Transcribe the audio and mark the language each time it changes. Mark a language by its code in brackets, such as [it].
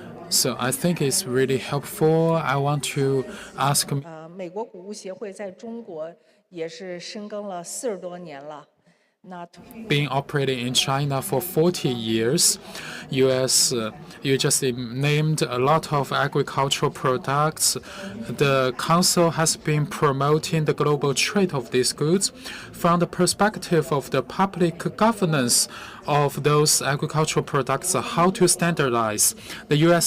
[en] So I think it's really helpful. I want to ask. [zh] 美国谷物协会在中国也是深耕了40多年了。 [en] Being operating in China for 40 years, you just named a lot of agricultural products. The Council has been promoting the global trade of these goods from the perspective of the public governance of those agricultural products, how to standardize the U.S.